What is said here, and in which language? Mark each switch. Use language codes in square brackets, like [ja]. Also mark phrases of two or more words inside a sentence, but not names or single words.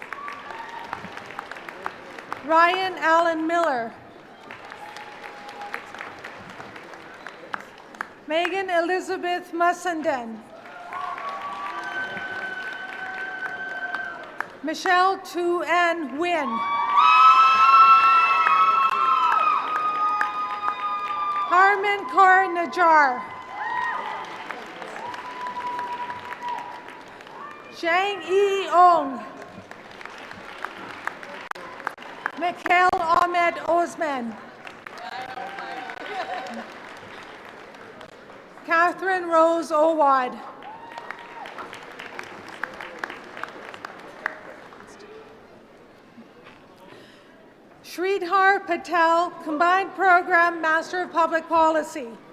[en] Ryan Allen Miller. Megan Elizabeth Mussenden. Michelle Tu Ann Wynn. Harman Kaur Najjar. Zhang Yi Ong. Mikhail Ahmed Osman. Catherine Rose Owad. Sridhar Patel, Combined Program Master of Public Policy.